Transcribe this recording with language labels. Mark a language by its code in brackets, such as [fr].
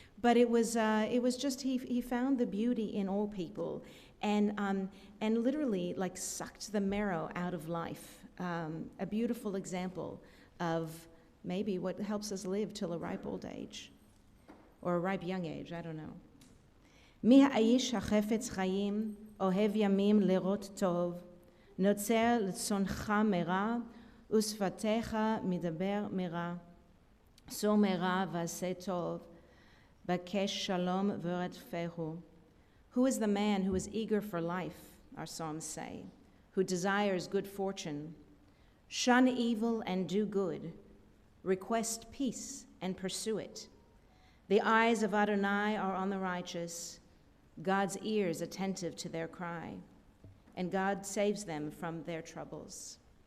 [en] But it was just, he found the beauty in all people, and literally like sucked the marrow out of life. A beautiful example of maybe what helps us live till a ripe old age, or a ripe young age, I don't know. [he] מי האיש החפץ חיים, אוהב ימים לראות טוב, נוצר לצונך מרע, ושפתיך מדבר מרע. סור מרע ועשה טוב, בקש שלום ורדפהו. [en] Who is the man who is eager for life, our psalms say, who desires good fortune. Shun evil and do good. Request peace and pursue it. The eyes of Adonai are on the righteous, God's ears attentive to their cry, and God saves them from their troubles.